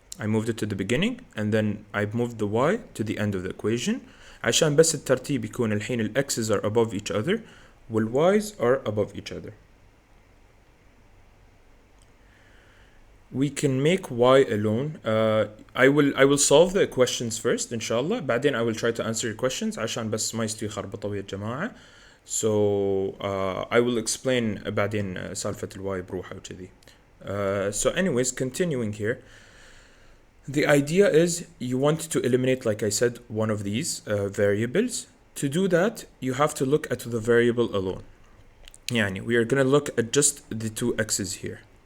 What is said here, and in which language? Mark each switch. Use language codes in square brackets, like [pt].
[en] I moved it to the beginning and then I moved the y to the end of the equation. [ar] عشان بس الترتيب يكون الحين ال [en] x's are above each other وال y's are above each other. We can make y alone. I will solve the questions first inshallah. [ar] بعدين [en] I will try to answer your questions [ar] عشان بس ما يستوي خربطة يا جماعة. [en] So I will explain [ar] بعدين سالفة ال y بروحها وكذي. [en] So anyways, continuing here. The idea is you want to eliminate, like I said, one of these variables. To do that, you have to look at the variable alone. يعني we are going to look at just the two x's here.